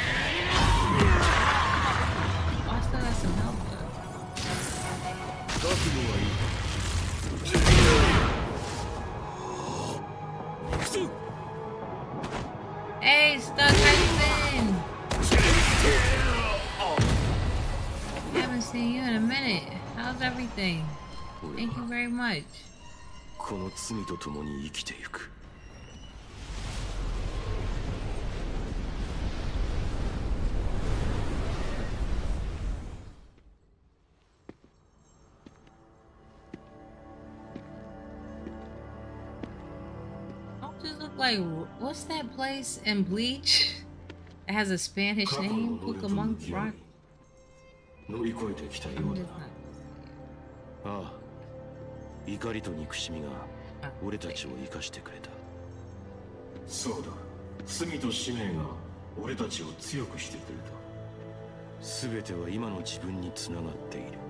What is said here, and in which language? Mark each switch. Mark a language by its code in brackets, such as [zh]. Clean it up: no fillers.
[en] I still got some help though. Hey, stuck, how you been? Haven't seen you in a minute. How's everything? Thank you very much. [ja] この罪と共に生きてゆく。 [en] Don't just look like, what's that place in Bleach? It has a Spanish name, Cucamonga Rock. [ja] 乗り越えてきたようだ。ああ、怒りと憎しみが俺たちを生かしてくれた。そうだ、罪と使命が俺たちを強くしてくれた。全ては今の自分につながっている。